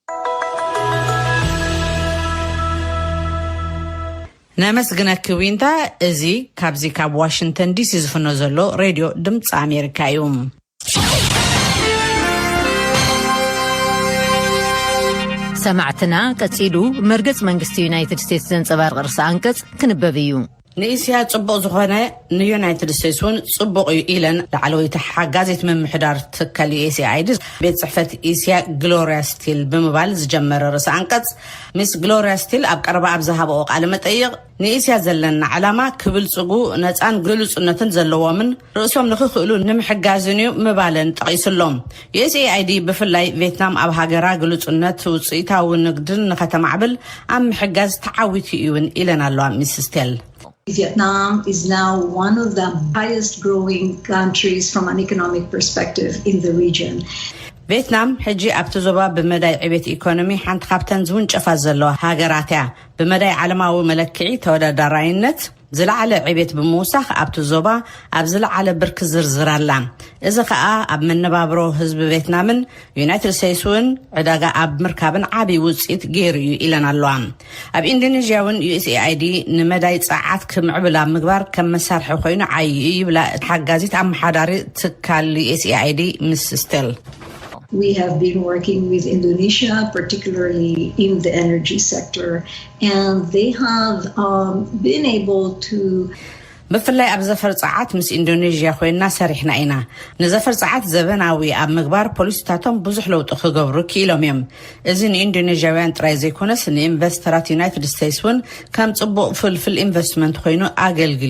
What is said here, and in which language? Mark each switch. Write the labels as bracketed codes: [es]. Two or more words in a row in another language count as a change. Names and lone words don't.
[ti] ነመስግነክ ዊንታ እዚ ካብዚ ካብ ዋሽንግተን ዲሲ ዝፍኖ ዘሎ ሬድዮ ድምፂ ኣሜሪካ እዩ سمعتنا قصيدو مرغص منግስቲ ዩናይትድ ስቴትስ ዘንጸባርቕ ርዕሰ አንቀጽ ክንበብ እዩ ንእስያ ጽቡቕ ዝኾነ ንዩናይትድ ስቴትስን ጽቡቕ እዩ ኢለን ላዕለወይቲ ሓጋዚት ምምሕዳር ትካል USAID ቤት ጽሕፈት እስያ ግሎሪያ ስቲል ብምባል ዝጀመረ ርዕሰ አንቀጽ ሚስ ግሎሪያ ስቲል ኣብ ቀረባ ኣብ ዝሃበኦ ቃለ መጠይቕ ንእስያ ዘለና ዓላማ ክብልጽጉ ነፃን ግሉጽነትን ዘለዎምን ርእሶም ንኽኽእሉ ንምሕጋዝን እዩ ምባለን ጠቒስሎም USAID ብፍላይ ቪየትናም ኣብ ሃገራ ግሉጽነት ውጽኢታዊ ንግድን ንኸተማዕብል ኣብ ምሕጋዝ ተዓዊቱ እዩን ኢለን ኣለዋ ሚስ ስቲል [en] Vietnam is now one of the highest growing countries from an economic perspective in the region. [ti] ቪየትናም ሕጂ ኣብቲ ዞባ ብመዳይ ዕቤት ኢኮኖሚ ሓንቲ ካብተን ዝውንጨፋ ዘለዋ ሃገራት እያ ብመዳይ ዓለማዊ መለክዒ ተወዳዳራይነት ዝለዓለ ዕቤት ብምውሳኽ ኣብቲ ዞባ ኣብ ዝለዓለ ብርክ ዝርዝራላ እዚ ከዓ ኣብ መነባብሮ ህዝቢ ቪየትናምን ዩናይትድ ስቴትስን ዕዳጋ ኣብ ምርካብን ዓብይ ውጽኢት ገይሩ እዩ ኢለን ኣለዋ ኣብ ኢንዶኔዥያውን USAID ንመዳይ ጸዓት ክምዕብል ኣብ ምግባር ከም መሳርሒ ኮይኑ ዓይ ይብላ ሓጋዚት ኣመሓዳሪ ትካል USAID ሚስ ስቲል [en] We have been working with Indonesia, particularly in the energy sector, and they have been able to [ti] ብፍላይ ኣብ ዘፈር ጸዓት ምስ ኢንዶኔዥያ ኮይና ሰሪሕና ኢና ንዘፈር ጸዓት ዘበናዊ ኣብ ምግባር ፖሊሲታቶም ብዙሕ ለውጢ ክገብሩ ክኢሎም እዮም እዚ ንኢንዶኔዥያውያን ጥራይ ዘይኮነስ ንኢንቨስተራት ዩናይትድ ስቴትስን ከም ጽቡቕ ፍልፍል ኢንቨስትመንት ኮይኑ ኣገልግሊ